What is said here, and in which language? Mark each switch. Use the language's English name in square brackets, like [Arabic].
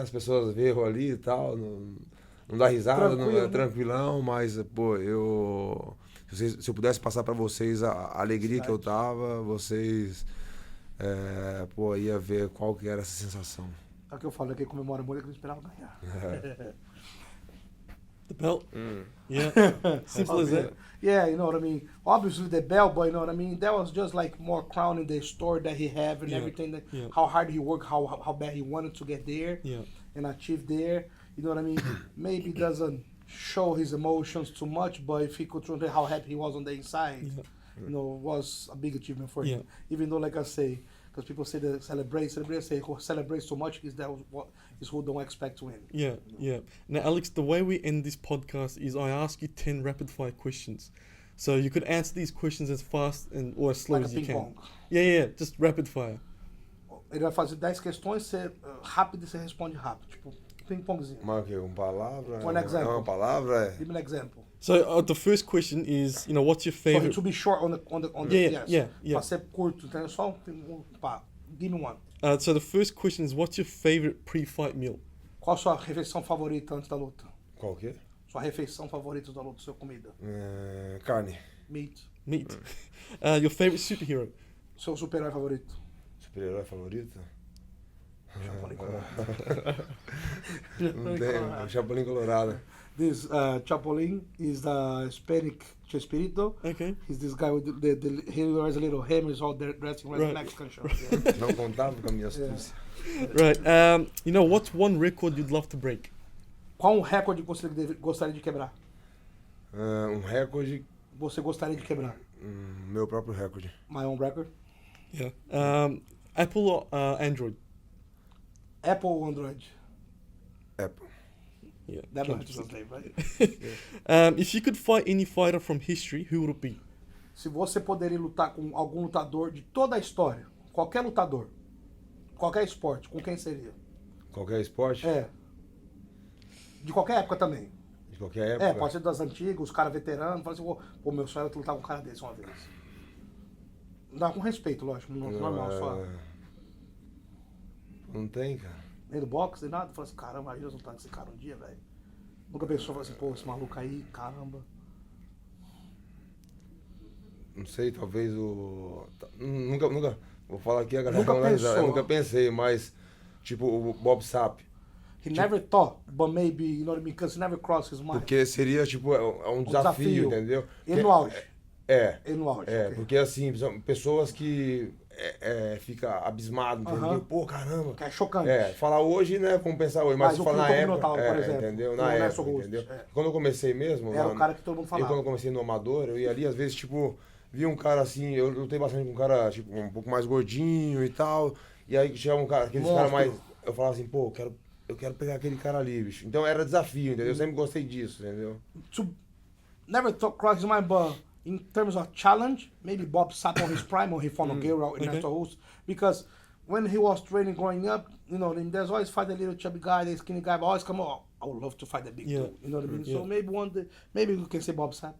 [Portuguese] As pessoas veem eu ali e tal, não dá risada, não é tranquilão, mas, pô, se eu pudesse passar para vocês a alegria que eu tava, vocês, pô, ia ver qual que era essa sensação. É o que eu falo, que comemora muito, que não esperava ganhar. [English] The belt? Yeah. Simple as that. Yeah, you know what I mean? Obviously the belt, but you know what I mean? That was just like more crowning the story that he had and everything, how hard he worked, how bad he wanted to get there and achieve there. You know what I mean? Maybe doesn't show his emotions too much, but if he could translate how happy he was on the inside, you know, was a big achievement for him. Even though, like I say, because people say that celebrate, say who celebrates so much is who don't expect to win. Yeah. Now, Alex, the way we end this podcast is I ask you 10 rapid fire questions. So you could answer these questions as fast or as slow like as you can. Pong. Yeah, just rapid fire. [Portuguese] Ele vai fazer 10 questões, você rápido e você responde rápido, tipo ping-pongzinho. Mas o quê? Uma palavra? [English] One example. [Portuguese] Uma palavra? [English] Give me an example. So the first question is, what's your favorite? So to be short on the Yeah. [Portuguese] Pra ser curto, entendeu? Só pá, [English] give me one. So the first question is, what's your favorite pre-fight meal? [Portuguese] Qual a sua refeição favorita antes da luta? Qual que é? Sua refeição favorita da luta, sua comida? Carne. [English] Meat. Your favorite superhero? [Portuguese] Seu super-herói favorito? Super-herói favorito? Chapolin Colorado. Não tem, o Chapolin Colorado. [English] This Chapolin is the Hispanic Chespirito. Okay. He's this guy with he wears a little hair, he's all dressing like a Mexican show. Yeah. [Portuguese] Não contava com a minha astúcia. [English] Right. What's one record you'd love to break? [Portuguese] Qual recorde você gostaria de quebrar? Um recorde. Você gostaria de quebrar? Meu próprio recorde. [English] My own record? Yeah. Apple or Android? [Portuguese] Apple ou Android? Apple. [English] Yeah. That don't have to translate, right? If you could fight any fighter from history, who would it be? [Portuguese] Se você poderia lutar com algum lutador de toda a história, qualquer lutador, qualquer esporte, com quem seria? Qualquer esporte? De qualquer época também. De qualquer época? Pode ser das antigas, os caras veteranos. Fala assim, pô, meu sonho era lutar com um cara desse uma vez. Dá com respeito, lógico, normal, só. Não tem, cara. Nem do boxe, nem nada. Fala assim, caramba, aí eu lutar com esse cara um dia, velho. Nunca pensou, fala assim, pô, esse maluco aí, caramba. Não sei, talvez Nunca. Vou falar aqui, a galera Nunca pensou. Eu nunca pensei, mas. Tipo, o Bob Sapp. [English] He never thought, but maybe, you know what I mean? Because he never crossed his mind. [Portuguese] Porque seria, tipo, um desafio, entendeu? E no auge. E no auge. [English] Okay. [Portuguese] Porque assim, são pessoas que fica abismado, entendeu? Pô, caramba. Que é chocante. Falar hoje, né? Vamos pensar hoje, mas falar na época, por exemplo, entendeu? Na época, entendeu? Quando eu comecei mesmo... Era o cara que todo mundo falava. Quando eu comecei no amador, eu ia ali, às vezes, tipo, via um cara assim, eu lutei bastante com um cara, tipo, um pouco mais gordinho e tal, e aí chegava um cara, aqueles caras mais... Eu falava assim, pô, eu quero pegar aquele cara ali, bicho. Então era desafio, entendeu? Eu sempre gostei disso, entendeu? [English] Never thought cross his mind, but in terms of challenge, maybe Bob Sapp on his prime or he fought Nogueira in Nestor Russo. Because when he was training growing up, you know, there's always fight the little chubby guy, the skinny guy, but always come on, I would love to fight the big dude. You know what I mean? So maybe one day, maybe we can say Bob Sapp.